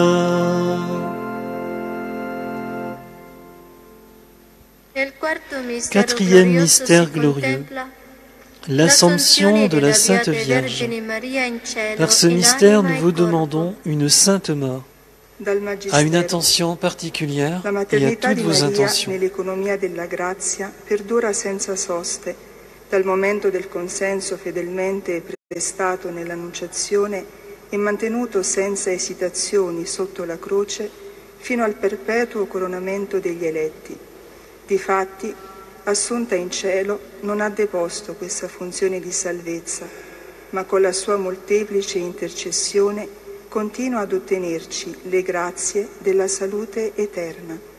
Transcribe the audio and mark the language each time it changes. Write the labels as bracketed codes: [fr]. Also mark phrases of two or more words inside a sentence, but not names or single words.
[fr] Quatrième mystère glorieux, l'Assomption de la Sainte Vierge. Par ce mystère, nous vous demandons une sainte mort, à une intention particulière [it] La [fr] et à [it] maternità [fr] toutes [it] di [fr] vos [it] Maria [fr] intentions. [it] nell'economia della grazia perdura senza soste, dal momento del consenso fedelmente prestato nell'Annunciazione e mantenuto senza esitazioni sotto la croce fino al perpetuo coronamento degli eletti. Difatti, assunta in cielo, non ha deposto questa funzione di salvezza, ma con la sua molteplice intercessione continua ad ottenerci le grazie della salute eterna.